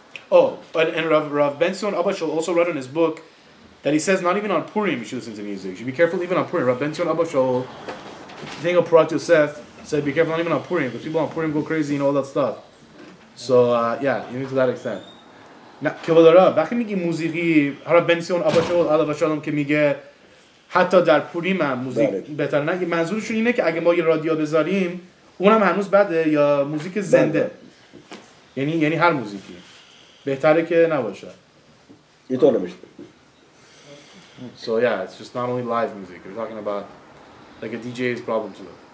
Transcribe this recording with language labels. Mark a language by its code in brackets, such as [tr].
[en] Oh, and Rav Ben Sion Abba Shol also wrote in his book that he says not even on Purim you should listen to music. You should be careful even on Purim. Rav Ben Sion Abba Shol, the thing of Parat Yosef, said be careful not even on Purim, because people on Purim go crazy and all that stuff. So even to that extent. [fa] وقتی میگی موسیقی حالا بنسیون آباشول علاوه شالom که میگه حتی در پوریم هم موزیک بهتر نه، منظورشون اینه که اگه ما یه رادیو بذاریم اونم هنوز بده یا موزیک زنده، یعنی هر موزیکی بهتره که نباشه. اینطور نمیشه. [en] So it's just not only live music. We're talking about like a DJ's problem too.